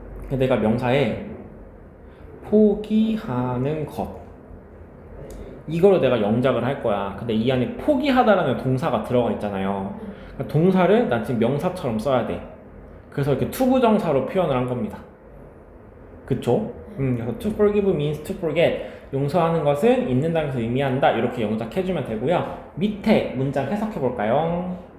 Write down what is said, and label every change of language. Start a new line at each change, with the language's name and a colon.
Korean: 내가 명사에 포기하는 것 이거로 내가 영작을 할 거야. 근데 이 안에 포기하다라는 동사가 들어가 있잖아요. 그러니까 동사를 난 지금 명사처럼 써야 돼. 그래서 이렇게 투부정사로 표현을 한 겁니다. 그쵸? 그래서
English: to forgive means to forget.
Korean: 용서하는 것은 잊는다는 것을 의미한다. 이렇게 영작해주면 되고요. 밑에 문장 해석해볼까요?